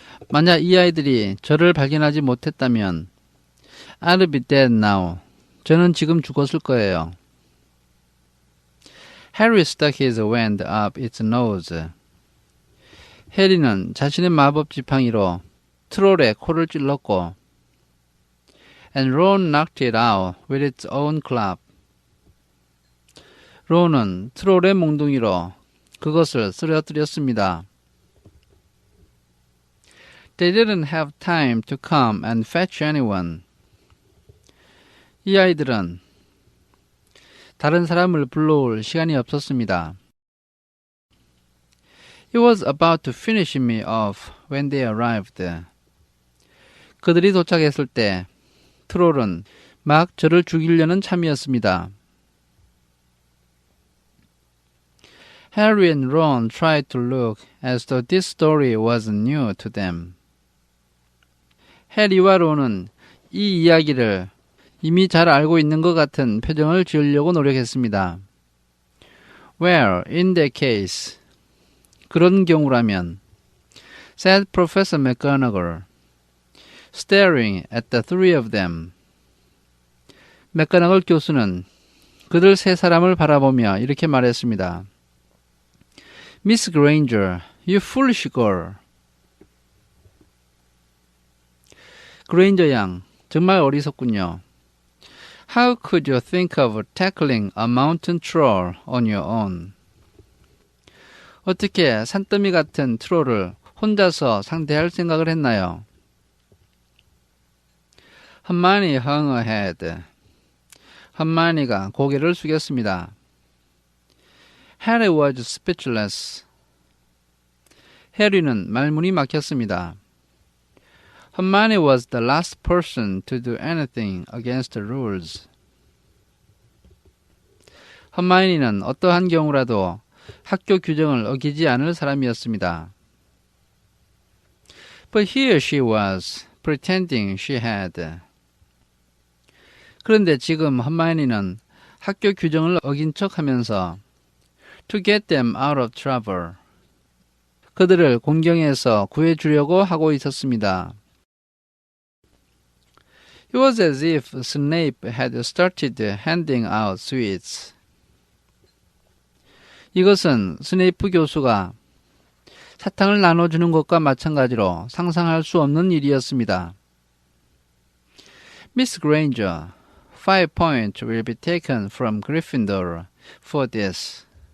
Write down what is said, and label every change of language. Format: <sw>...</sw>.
<ko>만약 이 아이들이 저를 발견하지 못했다면</ko> <en>I'd be dead now.</en> <ko>저는 지금 죽었을 거예요.</ko> <en>Harry stuck his hand up its nose.</en> <ko>해리는 자신의 마법 지팡이로 트롤의 코를 찔렀고</ko> <en>And Ron knocked it out with its own club.</en> <ko>론은 트롤의 몽둥이로 그것을 쓰러뜨렸습니다.</ko> <en>They didn't have time to come and fetch anyone.</en> <ko>이 아이들은 다른 사람을 불러올 시간이 없었습니다.</ko> <en>He was about to finish me off when they arrived.</en> <ko>그들이 도착했을 때 트롤은 막 저를 죽이려는 참이었습니다.</ko> <en>Harry and Ron tried to look as though this story was new to them.</en> <ko>해리와 론은 이 이야기를 이미 잘 알고 있는 것 같은 표정을 지으려고 노력했습니다.</ko> <en>Well, in that case,</en> <ko>그런 경우라면,</ko> <en>said Professor McGonagall, staring at the three of them.</en> <ko>맥거너걸 교수는 그들 세 사람을 바라보며 이렇게 말했습니다.</ko> <en>Miss Granger, you foolish girl.</en> <ko>그레인저 양, 정말 어리석군요.</ko> <en>How could you think of tackling a mountain troll on your own?</en> <ko>어떻게 산더미 같은 트롤을 혼자서 상대할 생각을 했나요?</ko> <en>Hermione hung her head.</en> <ko>hermione가 고개를 숙였습니다.</ko> <en>Harry was speechless.</en> <ko>해리는 말문이 막혔습니다.</ko> <en>Hermione was the last person to do anything against the rules.</en> <ko>hermione는 어떠한 경우라도 학교 규정을 어기지 않을 사람이었습니다.</ko> <en>But here she was, pretending she had.</en> <ko>그런데 지금 hermione는 학교 규정을 어긴 척하면서</ko> <en>to get them out of trouble.</en> <ko>그들을 곤경에서 구해주려고 하고 있었습니다.</ko> <en>It was as if Snape had started handing out sweets.</en> <ko>이것은 스네이프 교수가 사탕을 나눠주는 것과 마찬가지로 상상할 수 없는 일이었습니다.</ko> <en>Miss Granger, 5 points will be taken from Gryffindor for this.</en>